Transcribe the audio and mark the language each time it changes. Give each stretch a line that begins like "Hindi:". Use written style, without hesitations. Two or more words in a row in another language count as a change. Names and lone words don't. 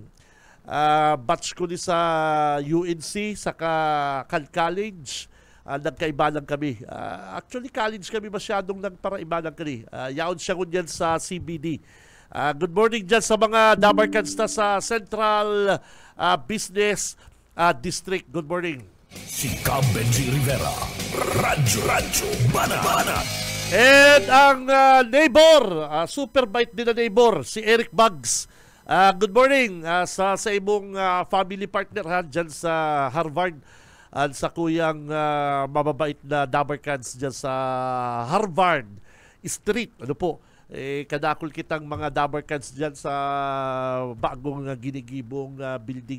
Bikol: Batch ko ni sa UNC, sa College. Nagkaibanan kami. Actually, college kami masyadong nagparaibanan kami. Yaon siya ngunyan sa CBD.
English: Good morning
Bikol: dyan sa mga Dabarkans na sa Central Business District.
English: Good morning.
Filipino: Si Benji Rivera, Radyo Banat. And ang neighbor,
English: super bite
Filipino: din na neighbor, si Eric Bugs.
English: Good morning
Filipino: sa imong
English: family partner
Filipino: dyan sa Harvard, at sa kuyang mababait na Dabarkans dyan sa Harvard Street.
Bikol: Kadakol kitang mga Dabarkans dyan sa bagong ginigibong building.